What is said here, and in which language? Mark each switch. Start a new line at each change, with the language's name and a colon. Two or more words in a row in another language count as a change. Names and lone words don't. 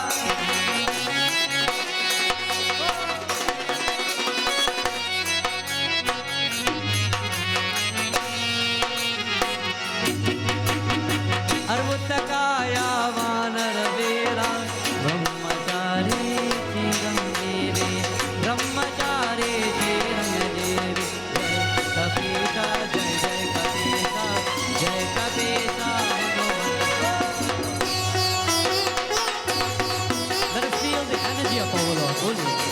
Sanskrit: Arbuttakaya Vanarvira, Brahmachari Chiranjeevi, Brahmachari Chiranjeevi. Kapisa, Jai Jai Kapisa, Jai Kapisa.
English: Let us feel the energy of our Lord. Holy.